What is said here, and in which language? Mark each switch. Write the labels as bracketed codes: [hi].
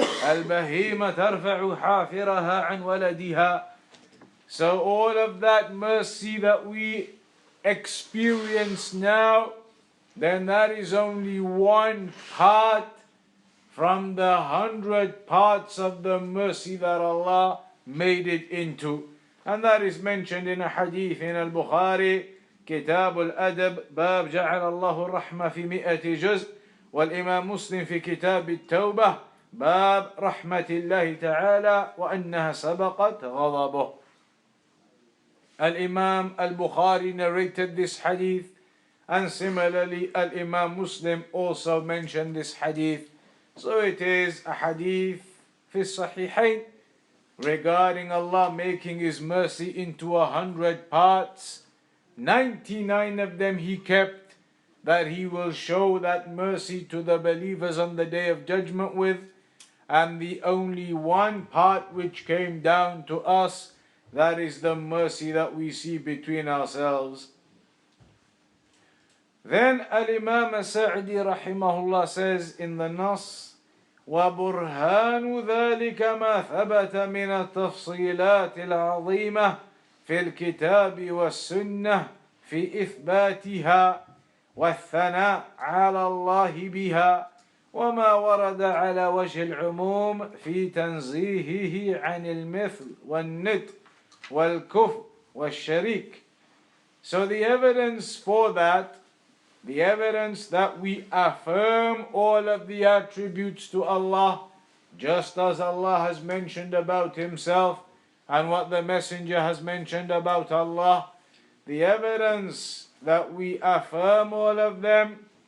[ar] البهيمة ترفع حافرها عن ولدها. [en] So all of that mercy that we experience now, then that is only one part from the 100 parts of the mercy that Allah made it into. And that is mentioned in a hadith in Al-Bukhari, [ar] كتاب الأدب باب جعل الله الرحمة في 100 جزء, والإمام مسلم في كتاب التوبة باب رحمة الله تعالى وأنها سبقت غضبه. [en] Al-Imam al-Bukhari narrated this hadith, and similarly Al-Imam Muslim also mentioned this hadith. So it is a hadith fi sahihain regarding Allah making His mercy into 100 parts. 99 of them He kept, that He will show that mercy to the believers on the Day of Judgment with, and the only one part which came down to us, that is the mercy that we see between ourselves. Then Al-Imam Sa'di rahimahullah says in the Nas, [ar] وَبُرْهَانُ ذَلِكَ مَا ثَبَتَ مِنَ التَّفْصِيلَاتِ الْعَظِيمَةِ في الكتاب والسنة في إثباتها والثناء على الله بها وما ورد على وجه العموم في تنزيهه عن المثل والند والكفر والشريك. [en] So the evidence for that, the evidence that we affirm all of the attributes to Allah, just as Allah has mentioned about Himself and what the Messenger has mentioned about Allah, the evidence that we affirm all of them,